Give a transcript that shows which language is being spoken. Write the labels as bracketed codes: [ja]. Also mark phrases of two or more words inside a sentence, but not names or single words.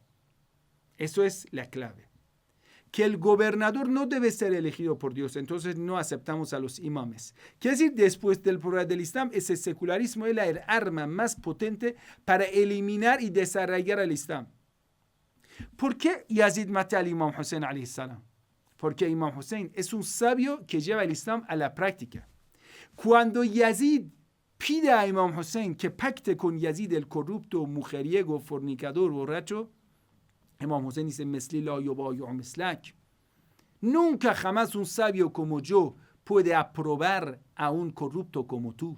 [es] Eso es la clave. Que el gobernador no debe ser elegido por Dios, entonces no aceptamos a los imames. Quiere decir, después del progreso del Islam, ese secularismo es el arma más potente para eliminar y desarraigar el Islam. ¿Por qué Yazid mata al Imam Hussein [ar] عليه السلام? [es] Porque Imam Hussein es un sabio que lleva el Islam a la práctica. Cuando Yazid pide a Imam Hussein que pacte con Yazid, el corrupto, mujeriego, fornicador, borracho, Imam Hussein dice, nunca jamás un sabio como yo puede aprobar a un corrupto como tú.